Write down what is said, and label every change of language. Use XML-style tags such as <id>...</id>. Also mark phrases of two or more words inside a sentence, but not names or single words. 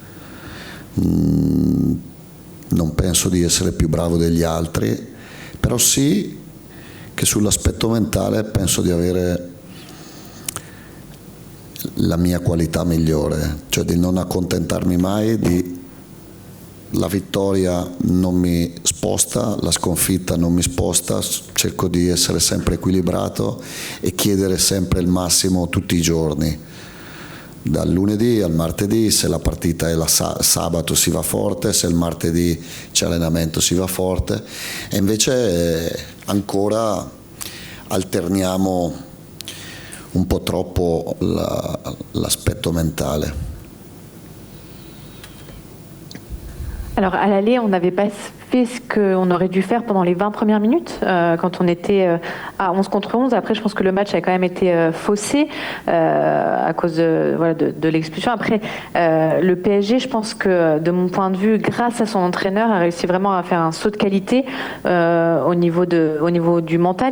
<it>Non penso di essere più bravo degli altri, però sì che sull'aspetto mentale penso di avere la mia qualità migliore, cioè di non accontentarmi mai, la vittoria non mi sposta, la sconfitta non mi sposta, cerco di essere sempre equilibrato e chiedere sempre il massimo tutti i giorni, dal lunedì al martedì. Se la partita è sabato si va forte, se il martedì c'è allenamento si va forte, e invece ancora alterniamo un po' troppo l'aspetto mentale.</it> <fr>Alors à l'aller, on n'avait pas fait ce qu'on aurait dû faire pendant les 20 premières minutes, quand on était à 11 contre 11. Après, je pense que le match a quand même été faussé à cause de l'expulsion. Après, le PSG, je pense que de mon point de vue, grâce à son entraîneur, a réussi vraiment à faire un saut de qualité au niveau du mental.</fr>